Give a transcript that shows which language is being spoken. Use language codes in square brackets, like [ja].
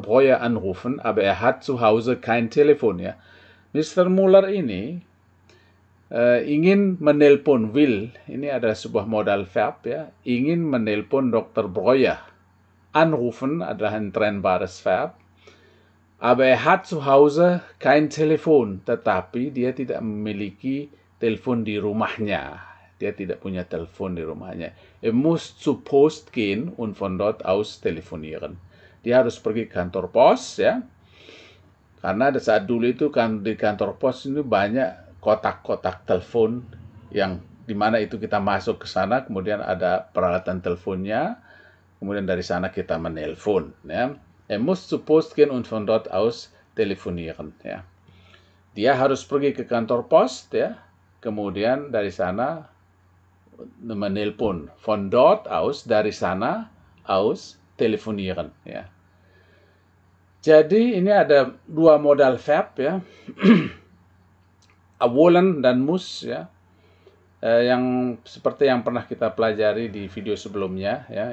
[de] Breuer anrufen, aber er hat zu Hause kein Telefon ya. Mr. [id] Müller ini ingin menelpon, will, ini adalah sebuah modal verb ya, ingin menelpon Dr. [de] Breuer. Anrufen adalah ein trennbares Verb. Aber er hat zu Hause kein Telefon, [id] tetapi dia tidak memiliki telepon di rumahnya. Dia tidak punya telepon di rumahnya. [de] Er muss zur Post gehen und von dort aus telefonieren. [id] Dia harus pergi ke kantor pos ya. Karena saat dulu itu kan di kantor pos ini banyak kotak-kotak telepon yang dimana itu kita masuk ke sana, kemudian ada peralatan teleponnya, kemudian dari sana kita menelpon. Ya. [de] Er muss zur Post gehen und von dort aus telefonieren. [id] Ya. Dia harus pergi ke kantor pos, ya, kemudian dari sana menelpon. [de] Von dort aus, [id] dari sana [de] aus telefonieren. Ya. [id] Jadi ini ada dua modal verb ya, wollen dan muss ya, yang seperti yang pernah kita pelajari di video sebelumnya ya.